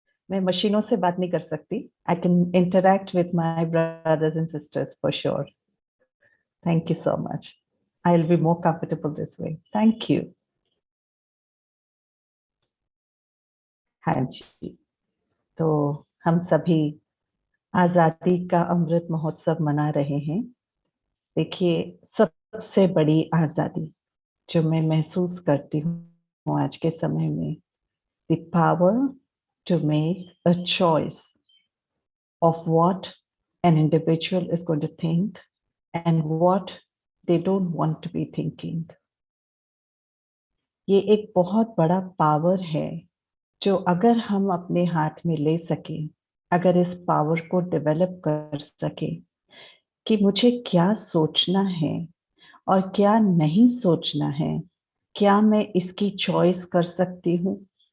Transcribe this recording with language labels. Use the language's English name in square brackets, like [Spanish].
[Hindi] मैं मशीनों से बात नहीं कर सकती। [English] I can interact with my brothers and sisters for sure. Thank you so much. I will be more comfortable this way. Thank you. [Hindi] हाँ जी, तो हम सभी आजादी का अमृत महोत्सव मना रहे हैं। देखिए, सबसे बड़ी आजादी जो मैं महसूस करती हूँ आज के समय में, [English] the power to make a choice of what an individual is going to think and what they don't want to be thinking. [Hindi] ये एक बहुत बड़ा पावर है जो अगर हम अपने हाथ में ले सके, अगर इस पावर को डेवलप कर सके कि मुझे क्या सोचना है और क्या नहीं सोचना है, क्या मैं इसकी चॉइस कर सकती हूँ?